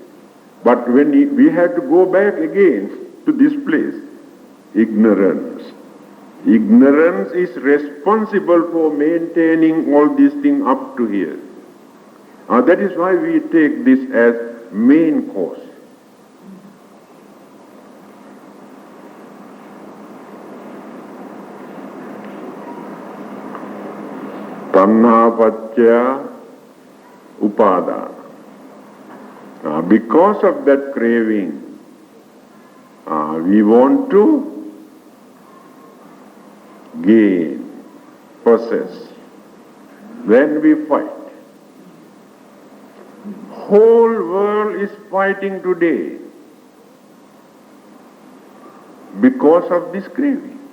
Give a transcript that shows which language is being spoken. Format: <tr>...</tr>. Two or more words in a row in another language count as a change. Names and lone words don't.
<en>But when we had to go back again to this place, ignorance. Ignorance is responsible for maintaining all these things up to here. That is why we take this as main cause.</en> <pi>Tanha paccaya upadana.</pi> <en>Because of that craving, we want to gain, possess. Then we fight. Whole world is fighting today because of this craving.</en>